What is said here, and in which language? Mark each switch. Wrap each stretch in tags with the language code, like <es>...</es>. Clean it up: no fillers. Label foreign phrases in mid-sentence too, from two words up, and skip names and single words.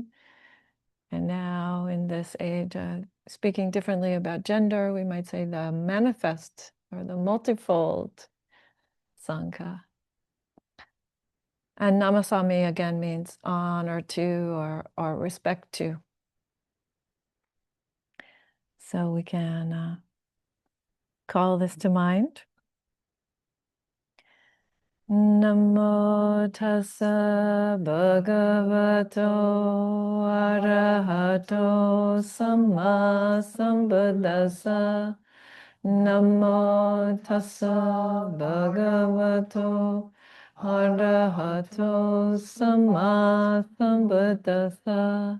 <en>And now in this age, speaking differently about gender, we might say the manifest or the multifold Sangha. And Namasami again means honor to or respect to. So we can call this to mind.</en> <pi>Namo tassa bhagavato arahato samma sambuddhassa. Namo tassa bhagavato arahato samma sambuddhassa.</pi>